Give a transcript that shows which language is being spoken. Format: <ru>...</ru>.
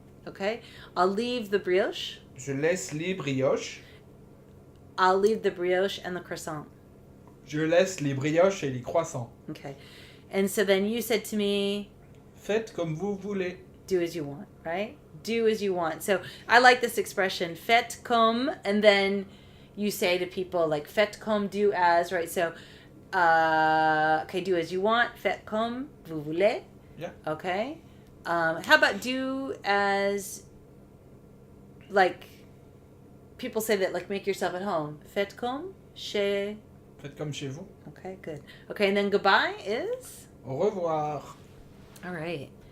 <en>Okay, I'll leave the brioche.</en> <fr>Je laisse les brioches.</fr> <en>I'll leave the brioche and the croissant.</en> <fr>Je laisse les brioches et les croissants.</fr> <en>Okay, and so then you said to me,</en> <fr>Faites comme vous voulez.</fr> <en>do as you want, right? Do as you want. So I like this expression,</en> <fr>faites comme,</fr> <en>and then you say to people like, faites comme, do as, right? So, okay, do as you want,</en> <fr>faites comme vous voulez.</fr> <en>Yeah. Okay. How about do as, like, people say that, like, make yourself at home.</en> <fr>Faites comme chez Faites comme chez vous.</fr> <en>Okay, good. Okay, and then goodbye is?</en> <fr>Au revoir.</fr> <en>All right.</en>